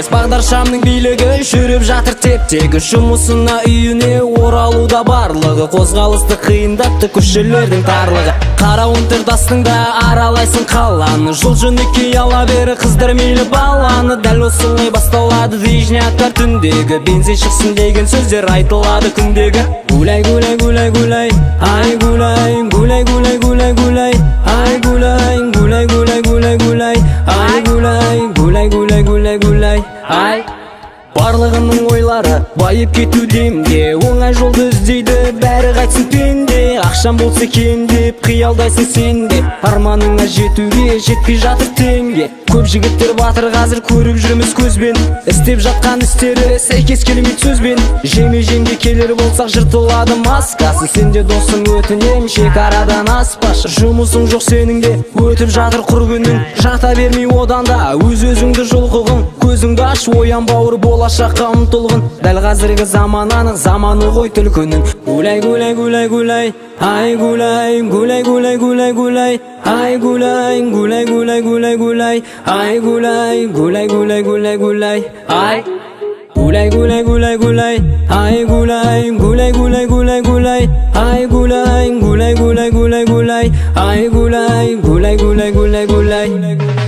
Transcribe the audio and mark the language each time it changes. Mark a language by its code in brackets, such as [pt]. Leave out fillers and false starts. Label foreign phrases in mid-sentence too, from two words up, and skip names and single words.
[kk] Бағдаршамның билігі жүріп жатыр теп-тегі. Жұмысына үйіне оралуда барлығы. Қозғалысты қиындатты көшелердің тарлығы. Қарауынтыр дастыңда аралайсың қаланы. Жол-жөнекей ала бері қыздар мейлі баланы. Дәл осылай басталады движняктар түндегі. Бензин шықсын деген сөздер айтылады күндегі. [ru] Гулай, гулай, гулай, гулай, ай гулай, гулай, гулай, гулай, гулай, ай гулай, гулай, гулай, гулай, гулай, ай гулай, гулай, гулай, гулай, гулай, ай. [kk] Барлығының ойлары байып кету демде. Оңай жолды іздейді бәрі қайтсын пенде. Ақшам болса екен деп қиялдайсың сенде. Арманыңа жетуге жетпей жатыр теңге. Көп жігіттер батыр қазір көріп жүрміз көзбен. Істеп жатқан істері сәйкес келмейді сөзбен. Жеме-жемге келер болсақ жыртылады маскасы. Сенде досың өтінем шекарадан аспашы. Жұмысың жоқ сенің де өтіп жатыр құр күнің. Жата бермей одан да өз-өзіңді жұлқығын. Көзіңді аш оян бауыр болашаққа ұмтылғын. Дәл қазіргі заман анық заманы ғой түлкінің. [ru] Гулай, гулай, гулай, гулай, ай гулай, гулай, гулай, гулай, гулай, ай гулай, гулай, гулай, гулай, гулай, ай гулай, гулай, гулай, гулай, гулай, ай. Гулай, гулай, гулай, гулай, ай гулай, гулай, гулай, гулай, гулай, ай гулай, гулай, гулай, гулай, гулай, ай гулай, гулай, гулай, гулай, гулай.